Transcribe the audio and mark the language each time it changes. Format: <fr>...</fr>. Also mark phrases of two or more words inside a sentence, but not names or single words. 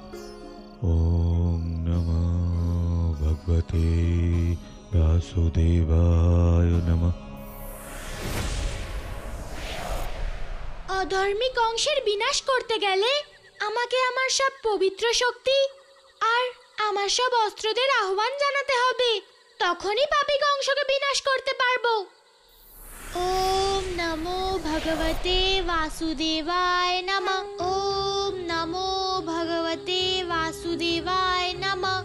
<sa>ওম নমঃ ভগবতে বাসুদেবায় নমঃ।</sa> <bn>অধর্মী কংসের বিনাশ করতে গেলে আমাকে আমার সব পবিত্র শক্তি আর আমার সব অস্ত্রদের আহ্বান জানাতে হবে, তখনই পাপী কংসকে বিনাশ করতে পারবো।</bn> <sa>ওম নমো ভগবতে বাসুদেবায় নমঃ। ওম নমো ভগবতে বাসুদেবায় নমঃ।</sa>